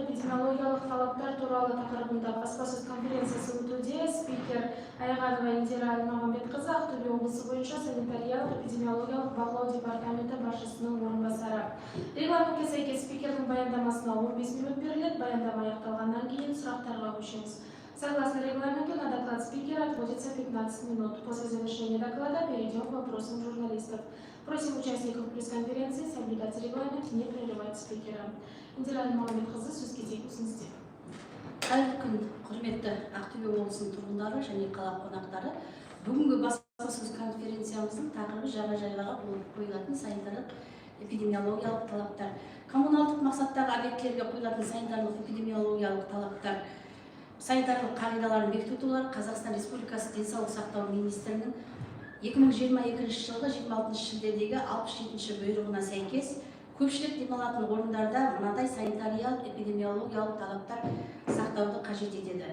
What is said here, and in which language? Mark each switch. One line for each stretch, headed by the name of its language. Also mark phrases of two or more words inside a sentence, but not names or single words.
Kazakh: эпидемиологиялық талаптар туралы тақырыбында баспасөз конференциясы өтуде. Спикер Айғанова Индира Альмағамбетқызы Ақтөбе облысы бойынша санитариялық-эпидемиологиялық бақылау департаменті басшысының орынбасары. Регламентке сәйкес спикердің баяндамасына 15 минут беріледі. Баяндама аяқталғаннан кейін сұрақтарға көшеміз.
Russian: Согласно регламенту, на доклад спикера отводится 15 минут. После завершения доклада перейдем к вопросам журналистов. Просим участников пресс-конференции соблюдать регламент, не прерывать спикера.
Kazakh: Индира Альмағамбетқызы, сөз кезегі өзіңізде. Қайырлы күн, құрметті Ақтөбе облысының тұрғындары және қала қонақтары. Бүгінгі баспасөз конференциямыздың тақырыбы жағажайларға қойылатын санитарлық эпидемиологиялық талаптар. Коммуналдық мақсаттағы объектілерге қойылатын санитарлық эпидемиологиялық талаптар, санитарлық қағидаларын бекіту туралы Қазақстан Республикасы денсаулық сақтау министрінің 2022 жылғы 26 шілдедегі 67-ші бұйрығына сәйкес көпшілік демалатын орындарда мынадай санитариялық эпидемиологиялық талаптар сақтауды қажет етеді.